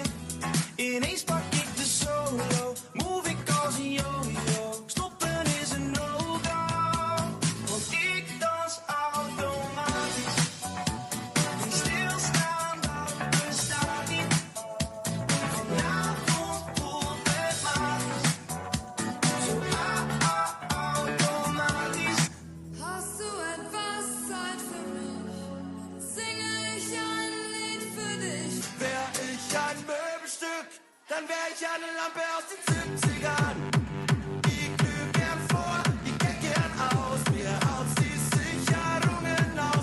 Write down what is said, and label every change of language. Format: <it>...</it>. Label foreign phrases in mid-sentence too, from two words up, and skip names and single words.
<nl>Ineens pak ik de solo, move ik als een yo-yo. Stoppen is een no-go, want ik dans automatisch. En stilstaan, dat bestaat niet. Vanavond voelt het magisch, zo automatisch.</nl> <de>Hast du etwas Zeit für mich? Singe ich ein Lied für dich. Wär ich ein Möbelstück, dann wär ich eine Lampe aus den 70ern. Ich glüh gern vor, ich kenn gern aus, mir haut's die Sicherungen aus.</de>